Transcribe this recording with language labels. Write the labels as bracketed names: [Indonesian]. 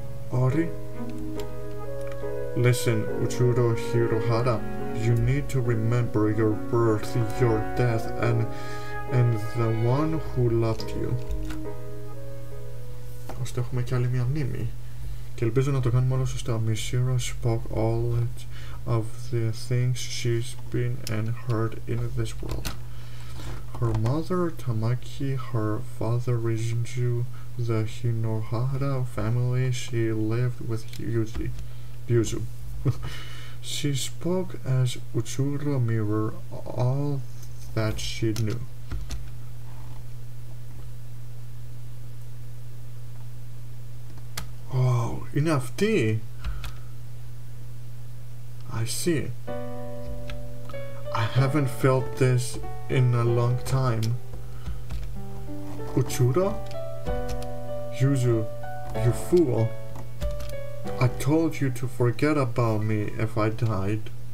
[English] Ori? Listen, Uchuro Hirohara, you need to remember your birth, your death, and the one who loved you. [Greek] Ώστε έχουμε και άλλη μια μνήμη. Και ελπίζω να το κάνουμε όλο σωστά. [English] Mishiro spoke all of the things she's been and heard in this world. Her mother, Tamaki, her father, Rinju, the Hinohara family, she lived with Yuzu. She spoke as Uchuro mirror all that she knew. Oh, [Greek] είναι αυτή! [English] I see. I haven't felt this in a long time. Uchuro? Yuzu, you fool. I told you to forget about me if I died.